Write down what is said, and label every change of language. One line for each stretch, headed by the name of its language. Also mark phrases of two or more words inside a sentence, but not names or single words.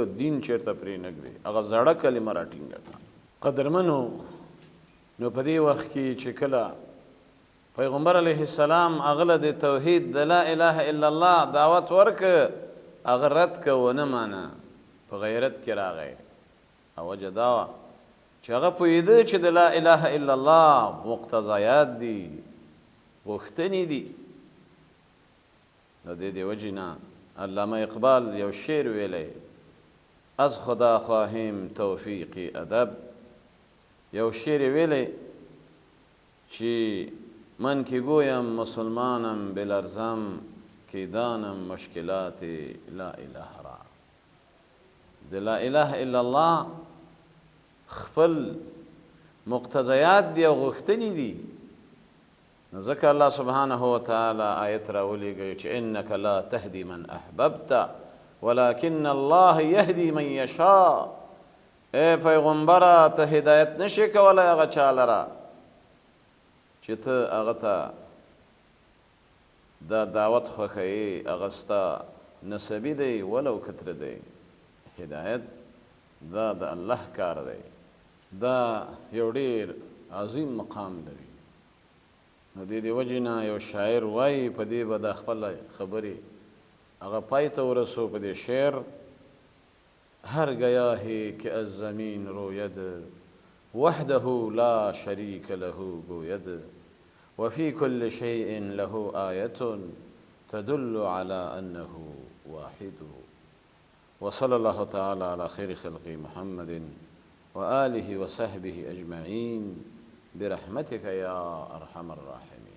Pashto: دین چېرته پرې نږدې هغه زړه کلمه راټینګه کړه قدرمنو نو په دې وخت کې چې کله پیغمبر
Arabic: علیه السلام
Pashto: هغه له د توحید د
Arabic: لا اله الا الله
Pashto: دعوت ورکه هغه رد که ونه مانه په غیرت کې راغی او وجه دا وه چې هغه پوهېده چې د
Arabic: لا اله الا الله
Pashto: مقتضیات دي غوښتنې دي د دې وجې نه علامه اقبال یو شعر ویلی
Persian: از خدا خواهیم توفیق ادب
Pashto: یو شعر ویلی
Persian: چې من که گویم مسلمانم بلرزم که دانم مشکلات
Arabic: لا اله
Persian: را د
Arabic: لا اله الا الله
Pashto: خپل مقتضیات دي او غوښتنې دي نو ځکه
Arabic: الله سبحانه وتعالی
Pashto: آیت راولیږي چې
Arabic: انک لا تهدي من احببت ولكن الله یهدي من یشاء
Pashto: ای پیغمبره ته هدایت نشي کولی هغه چا لره چې ته هغه ته دا دعوت خوښوي هغه ستا نسبي دی ولو کتره دی هدایت دا د الله کار دی دا یو ډېر عظیم مقام لري نو د دې وجې نه یو شاعر وایي په دې به د خپله خبرې هغه پای ته ورسو په دې شعر
Persian: هر گیا ہے کہ از زمین روید
Arabic: وحده لا شریک له گوید وفي كل شيء له آية تدل على أنه واحد وصلى الله تعالى على خير خلق محمد وآله وصحبه أجمعين برحمتك يا أرحم الراحمين